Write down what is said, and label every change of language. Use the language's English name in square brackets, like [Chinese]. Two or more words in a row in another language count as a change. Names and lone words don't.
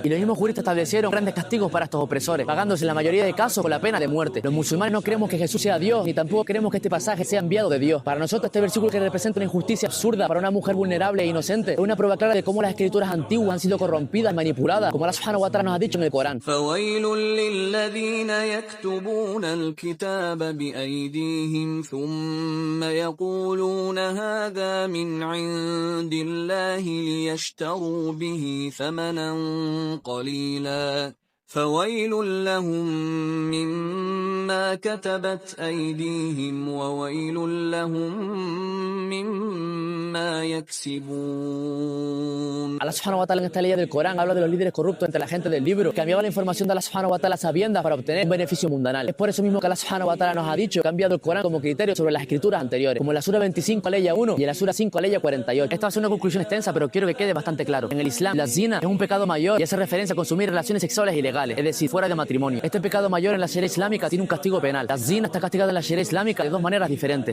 [Spanish] Y los mismos juristas establecieron grandes castigos para estos opresores, pagándose en la mayoría de casos con la pena de muerte. Los musulmanes no creemos que Jesús sea Dios, ni tampoco creemos que este pasaje sea enviado de Dios. Para nosotros este versículo, que representa una injusticia absurda para una mujer vulnerable e inocente, es una prueba clara de cómo las escrituras antiguas han sido corrompidas, manipuladas, como Allah [Arabic] سبحانه وتعالى [Spanish] nos ha dicho en el Corán. [Arabic] فويل للذين يكتبون الكتاب بأيديهم ثم يقولون هذا من عند الله ليشتروا به ثمنا قليلا فويل لهم مما كتبت أيديهم وويل لهم مما يكسبون. [Spanish] Allah [Arabic] سبحانه وتعالى [Spanish] en esta ley del Corán habla de los líderes corruptos entre la gente del libro, que cambiaban la información de Allah [Arabic] سبحانه وتعالى [Spanish] sabiendas para obtener un beneficio mundanal. Es por eso mismo que Allah [Arabic] سبحانه وتعالى [Spanish] nos ha dicho que ha enviado el Corán como criterio sobre las escrituras anteriores, como en la sura 25 aleya 1 y en la sura 5 aleya 48. Esta va a ser una conclusión extensa, pero quiero que quede bastante claro. En el Islam, la zina es un pecado mayor y hace referencia a consumir relaciones sexuales ilegales, es decir, fuera de matrimonio. Este pecado mayor en la Sharia islámica tiene un castigo penal. La zina está castigada en la Sharia islámica de dos maneras diferentes.